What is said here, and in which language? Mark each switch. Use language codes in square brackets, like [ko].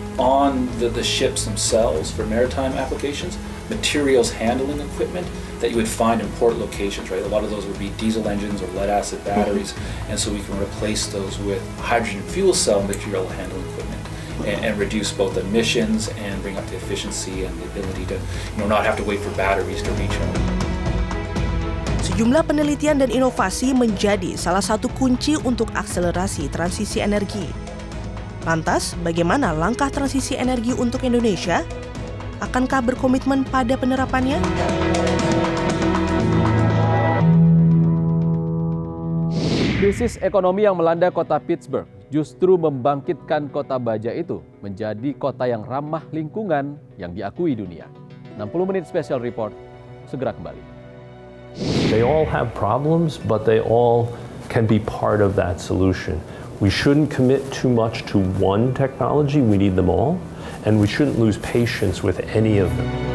[en] On the ships themselves for maritime applications, materials handling equipment that you would find in port locations, right? A lot of those would be diesel engines or lead-acid batteries, and so we can replace those with hydrogen fuel cell material handling equipment and reduce both emissions and bring up the efficiency and the ability to not have to wait for batteries to recharge. [id] Sejumlah penelitian dan inovasi menjadi salah satu kunci untuk akselerasi transisi energi. Lantas, bagaimana langkah transisi energi untuk Indonesia? Akankah berkomitmen pada penerapannya? Krisis ekonomi yang melanda kota Pittsburgh justru membangkitkan kota baja itu menjadi kota yang ramah lingkungan yang diakui dunia. 60 menit special report segera kembali. [en] They all have problems, but they all can be part of that solution. We shouldn't commit too much to one technology, we need them all, and we shouldn't lose patience with any of them.